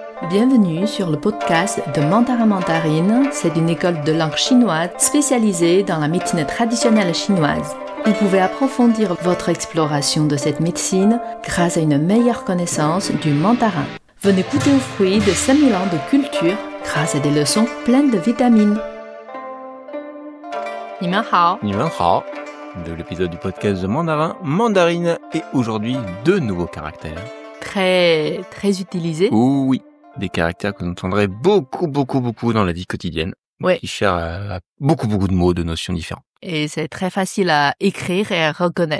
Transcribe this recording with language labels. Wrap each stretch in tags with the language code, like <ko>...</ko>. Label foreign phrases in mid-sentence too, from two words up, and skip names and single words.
<fr>Bienvenue sur le podcast de Mandarin Mandarine. C'est une école de langue chinoise spécialisée dans la médecine traditionnelle chinoise. Vous pouvez approfondir votre exploration de cette médecine grâce à une meilleure connaissance du mandarin. Venez goûter aux fruits de 5000 ans de culture grâce à des leçons pleines de vitamines.</fr> <zh>你们好. 你们好,</zh> <fr>de l'épisode du podcast de Mandarin Mandarine et aujourd'hui 2 nouveaux caractères. Très utilisés. Oui, des caractères que vous entendrez beaucoup dans la vie quotidienne. Ouais. Qui cherchent à beaucoup de mots, de notions différentes. Et c'est très facile à écrire et à reconnaître.</fr>